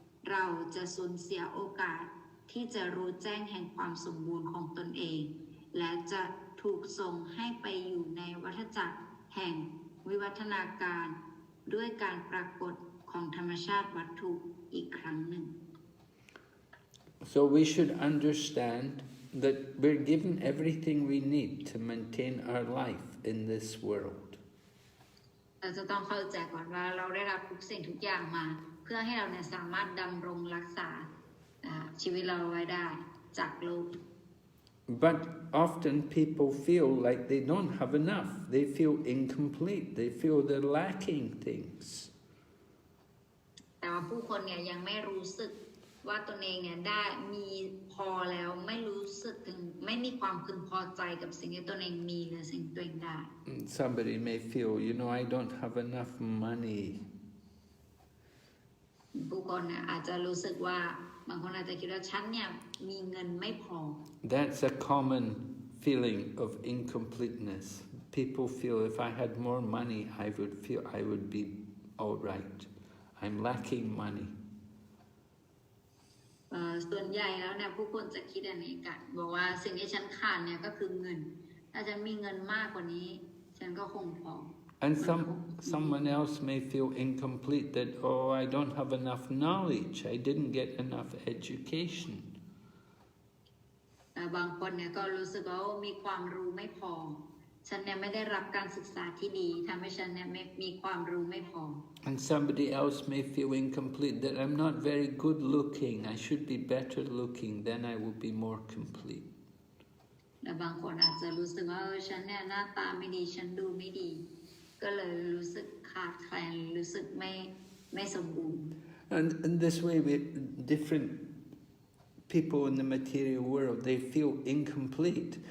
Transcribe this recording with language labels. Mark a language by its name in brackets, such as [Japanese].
[Thai] เราจะสูญเสียโอกาสที่จะรู้แจ้งแห่งความสมบูรณ์ของตนเองและจะถูกส่งให้ไปอยู่ในวัฏจักรแห่งวิวัฒนาการด้วยการปรากฏของธรรมชาติวัตถุอีกครั้งหนึ่ง [English] So we should understand that we're given everything we need to maintain our life in this world. [Thai] เราจะต้องเข้าใจก่อนว่าเราได้รับทุกสิ่งทุกอย่างมาเพื่อให้เราเนี่ยสามารถดำรงรักษาชีวิตเราไว้ได้จากโลก [English] But often people feel like they don't have enough. They feel incomplete. They feel they're lacking things. [Thai] แต่ว่าผู้คนเนี่ยยังไม่รู้สึกว่าตนเองเนี่ยได้มีพอแล้วไม่รู้สึกถึงไม่มีความพึงพอใจกับสิ่งที่ตนเองมีหรือสิ่งที่ตัวเองได้ [English] Somebody may feel, I don't have enough money. [Thai] ผู้คนเนี่ยอาจจะรู้สึกว่าบางคนอาจจะคิดว่าฉันเนี่ยมีเงินไม่พอ [English] That's a common feeling of incompleteness. People feel if I had more money, I would be all right. I'm lacking money. [Thai] ส่วนใหญ่แล้วเนี่ยผู้คนจะคิดอย่างนี้กันบอกว่าสิ่งที่ฉันขาดเนี่ยก็คือเงินถ้าฉันมีเงินมากกว่านี้ฉันก็คงพอ [English] And someone else may feel incomplete that, I don't have enough knowledge. I didn't get enough education. [Thai] บางคนเนี่ยก็รู้สึกว่ามีความรู้ไม่พอฉันเนี่ยไม่ได้รับการศึกษาที่ดีทำให้ฉันเนี่ยไม่มีความรู้ไม่พอ [English] And somebody else may feel incomplete that I'm not very good looking. I should be better looking. Then I will be more complete. [Thai] และบางคนอาจจะรู้สึกว่าฉันเนี่ยหน้าตาไม่ดีฉันดูไม่ดีก็เลยรู้สึกขาดแคลนรู้สึกไม่สมบูรณ์ [English] And this way, different people in the material world, they feel incomplete.